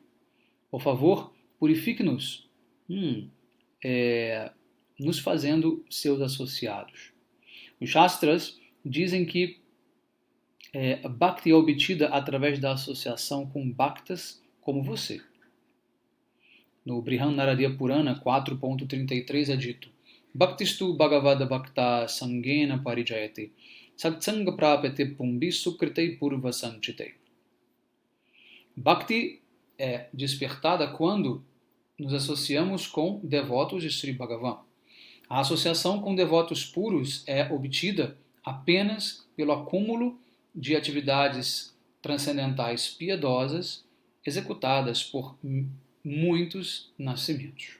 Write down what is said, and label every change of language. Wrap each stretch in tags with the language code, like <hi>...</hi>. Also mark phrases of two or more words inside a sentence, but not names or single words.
<pt>Por favor, purifique-nos, nos fazendo seus associados. Os Shastras dizem que Bhakti é obtida através da associação com Bhaktas como você. No Brihan Naradiya Purana 4.33 é dito:</pt> <sa>भक्तिस्तु भगवद भक्त सङ्गेन परिजायते सत्सङ्ग प्रपते पुम्बि सुकृतै पूर्व सञ्चिते.</sa> <pt>Bhakti é despertada quando nos associamos com devotos de Sri Bhagavan. A associação com devotos puros é obtida apenas pelo acúmulo de atividades transcendentais piedosas executadas por muitos nascimentos.</pt>